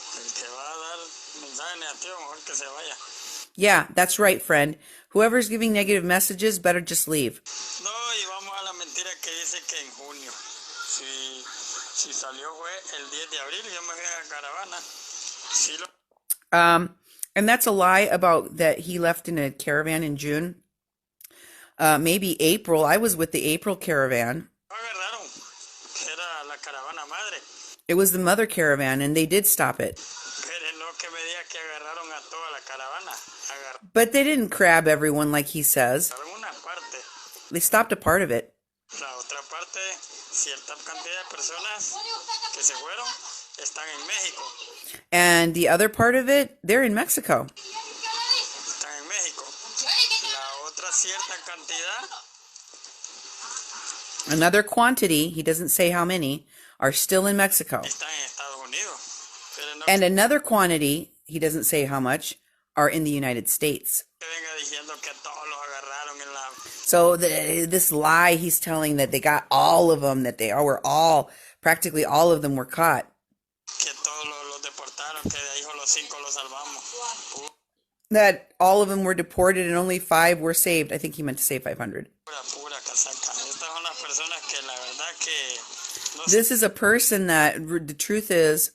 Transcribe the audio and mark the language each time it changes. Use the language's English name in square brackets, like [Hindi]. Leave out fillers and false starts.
[Spanish] El que va a dar mensaje negativo, mejor que se vaya. [English] Yeah, that's right, friend. Whoever's giving negative messages, better just leave. [Spanish] No, y vamos a la mentira que dice que en junio. Si salió fue el 10 de abril, yo me fui a caravana. Sí lo... [English] And that's a lie about that he left in a caravan in June. Maybe April. I was with the April caravan. [Spanish] Agarraron, que era la caravana madre. [English] It was the mother caravan, and they did stop it. [Spanish] Pero no que me diga que agarraron a toda la caravana. [English] But they didn't crab everyone like he says. [Spanish] Agarraron una parte. [English] They stopped a part of it. [Spanish] La otra parte, cierta cantidad de personas que se fueron están en México. [English] And the other part of it, they're in Mexico. [Spanish] Están en México. La otra cierta cantidad. [English] Another quantity, he doesn't say how many, are still in Mexico. [Spanish] Están en Estados Unidos. Pero no [English] And another quantity, he doesn't say how much, are in the United States. [Spanish] que venga diciendo que todos los agarraron en la... [English] So this lie he's telling that they got all of them, that they were all, practically all of them were caught. [Spanish] Que todos los deportaron, que de ahí con los 5 los salvamos. [English] That all of them were deported and only 5 were saved. I think he meant to say 500. [Spanish] Pura casaca. Estas son las personas que la verdad que... No [English] This is a person that, the truth is,